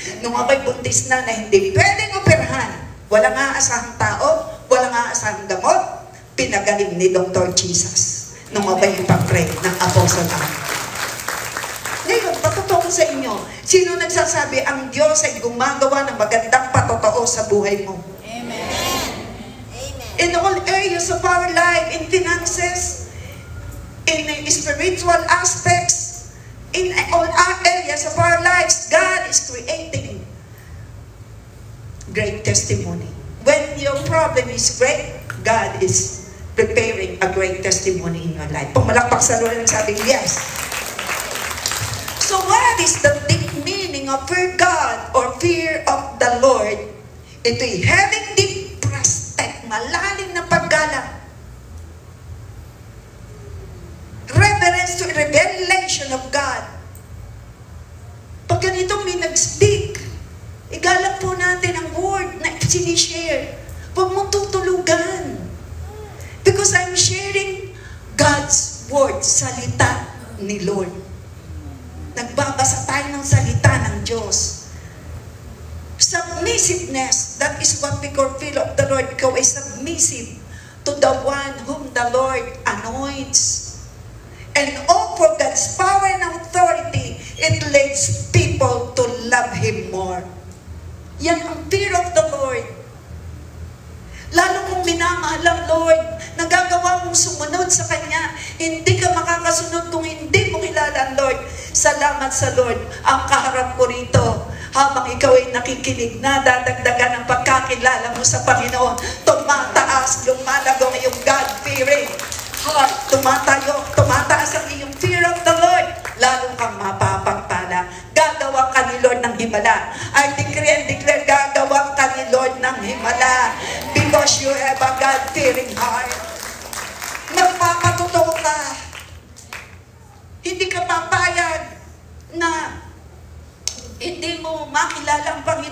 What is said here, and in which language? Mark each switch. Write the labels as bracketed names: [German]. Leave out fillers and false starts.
[Filipino] Nung ako'y buntis na hindi pwedeng operahan, walang aasahang tao, walang aasahang gamot, pinagaling ni Dr. Jesus. Nung ako'y ipag-pray ng Apostle Paul. Ngayon, patotoo sa inyo, sino nagsasabi ang Diyos ay gumagawa ng magandang patotoo sa buhay mo? Amen. [English] In all areas of our life, in finances, in spiritual aspects, in all areas of our lives, God is creating great testimony. When your problem is great, God is preparing a great testimony in your life. [Filipino] Pumalakpak sa Lord ang sabi, yes. [English] So what is the deep meaning of fear God or fear of the Lord? [Filipino] Ito'y [English] having deep respect, [Filipino] malalim na paggalang. [English] Reverence to revelation of God. [Filipino] Pag ganitong may nag-speak, igalang po natin ang word na sinishare. Huwag mong tutulugan. [English] Because I'm sharing God's word, [Filipino] salita ni Lord. Nagbabasa tayo ng salita ng Diyos. [English] Submissiveness, that is what we call fear of the Lord. [Filipino] Ikaw ay [English] submissive to the one whom the Lord anoints. And all for God's power and authority, it leads people to love Him more. [Filipino] Yan ang fear of the Lord. Lalo mong minamahal ang Lord, nagagawa mong sumunod sa Kanya, hindi ka makakasunod kung hindi mo kilala ang Lord. Salamat sa Lord. Ang kaharap ko rito, habang ikaw ay nakikinig na, dadagdagan ang pagkakilala mo sa Panginoon. Tumataas, lumalago ang iyong God-fearing heart. Tumataas ang iyong fear of the Lord. Lalo kang mapapagpala. Gagawa ka ni Lord ng himala. [English] I decree and declare, [Filipino] gagawa ka ni Lord ng himala. [English] Because you have a God-fearing heart. [Filipino] Magpapatotoo ka. Hindi ka papayag na hindi mo makilala ang Panginoon.